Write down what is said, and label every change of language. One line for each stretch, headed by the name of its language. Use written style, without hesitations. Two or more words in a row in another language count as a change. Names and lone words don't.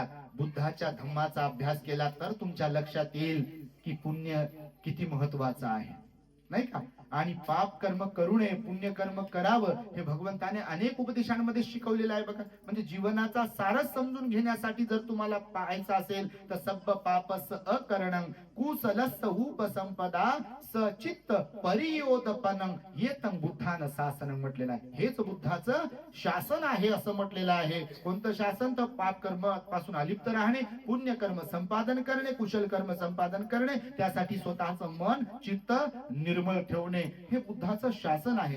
Marathi: बुद्धाच्या धम्माचा अभ्यास केला तर तुमच्या लक्षात येईल की पुण्य किती महत्वाचं आहे, नाही का. आणि पाप कर्म करू नये, पुण्य कर्म करावं, हे भगवंताने अनेक उपदेशांमध्ये शिकवलेलं आहे बघा. म्हणजे जीवनाचा सारच समजून घेण्यासाठी जर तुम्हाला पाहायचं असेल तर
Pali: सब्ब पापस अकरणं कुसलस्स उपसंपदा सचित्त परियोदपनं येतं बुद्धानं शासनं
Marathi: म्हटलेलं आहे. हेच बुद्धाचं शासन आहे असं म्हटलेलं आहे. कोणतं शासन? तर पाप कर्म पासून अलिप्त राहणे, पुण्य कर्म संपादन करणे, कुशल कर्म संपादन करणे, त्यासाठी स्वतःचं मन चित्त निर्मळ ठेवणे, हे बुद्धाचं शासन आहे.